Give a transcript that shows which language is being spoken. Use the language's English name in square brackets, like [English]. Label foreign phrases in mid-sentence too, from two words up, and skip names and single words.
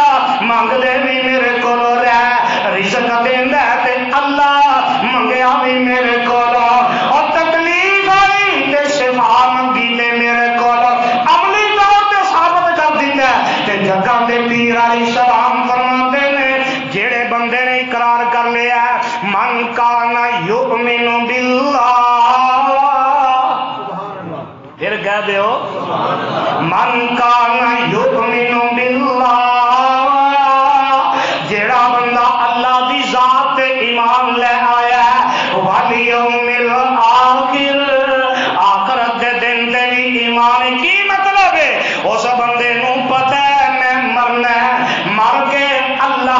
[Punjabi] منگدے وی میرے کولوں رہ، رزق دیندا تے اللہ منگیا وی میرے کولوں، اور تکلیف آئی تے شفا منگی تے میرے کولوں، عملی طور تے ثابت کر دتا تے جگہ دے پیر علیہ السلام فرماتے نے جیہڑے بندے نے اقرار کر لیا [Arabic] من كان يؤمن بالله, [Punjabi] پھر کہہ دو [Arabic] من كان يؤمن بالله, [Punjabi] جیہڑا بندہ اللہ دی ذات تے ایمان لے آیا [Arabic] واليوم الآخر, [Punjabi] آخرت دے دن تے وی ایمان کی مطلب ہے اس بندے نوں پتہ ہے میں مرنا ہے، مر کے